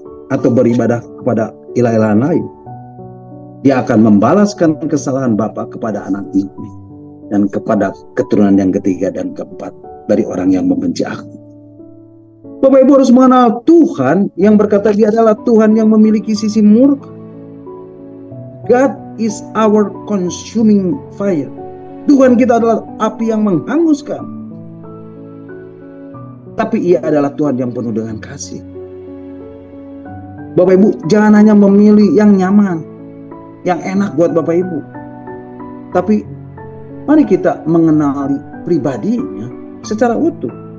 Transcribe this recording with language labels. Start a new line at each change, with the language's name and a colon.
Indonesian: Atau beribadah kepada ilah-ilah lain. Dia akan membalaskan kesalahan Bapa kepada anak-anaknya. Dan kepada keturunan yang ketiga dan keempat dari orang yang membenci aku. Bapak Ibu harus mengenal Tuhan yang berkata dia adalah Tuhan yang memiliki sisi murka.
English: God is our consuming fire.
Indonesian: Tuhan kita adalah api yang menghanguskan. Tapi ia adalah Tuhan yang penuh dengan kasih. Bapak Ibu jangan hanya memilih yang nyaman, yang enak buat Bapak Ibu. Tapi mari kita mengenali pribadinya secara utuh.